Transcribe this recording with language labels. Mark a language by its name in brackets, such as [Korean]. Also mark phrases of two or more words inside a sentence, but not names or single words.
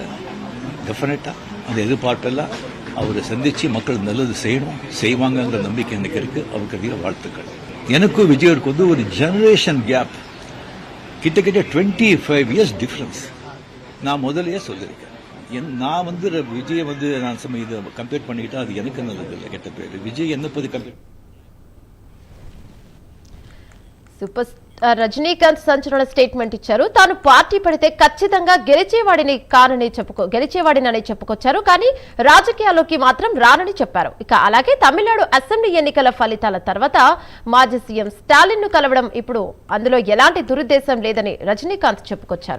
[Tamil] டெஃபினட்டாக அந்த எதிர்பார்ப்பெல்லாம் அவரை சந்தித்து மக்கள் நல்லது செய்யணும், செய்வாங்கங்கிற நம்பிக்கை எனக்கு இருக்கு. அவருக்கு அதிக வாழ்த்துக்கள். எனக்கும் விஜய்க்கு ஒரு [English] generation gap, [Tamil] கிட்டத்தட்ட 25 [English] years difference. [Tamil] நான் முதல்லயே சொல்லியிருக்கேன். நான் விஜயை நான் இது கம்பேர் பண்ணிக்கிட்டா அது எனக்கு நல்லது இல்லை, கெட்ட பேர். விஜய் என்ன பற்றி கம்பேர். [Telugu] సూపర్ స్టార్ రజనీకాంత్ సంచలన స్టేట్మెంట్ ఇచ్చారు. తాను పార్టీ పడితే ఖచ్చితంగా గెలిచేవాడినని చెప్పుకొచ్చారు. కానీ రాజకీయాల్లోకి మాత్రం రానని చెప్పారు. ఇక అలాగే తమిళనాడు అసెంబ్లీ ఎన్నికల ఫలితాల తర్వాత మాజీ సీఎం స్టాలిన్ ను కలవడం, ఇప్పుడు అందులో ఎలాంటి దురుద్దేశం లేదని రజనీకాంత్ చెప్పుకొచ్చారు.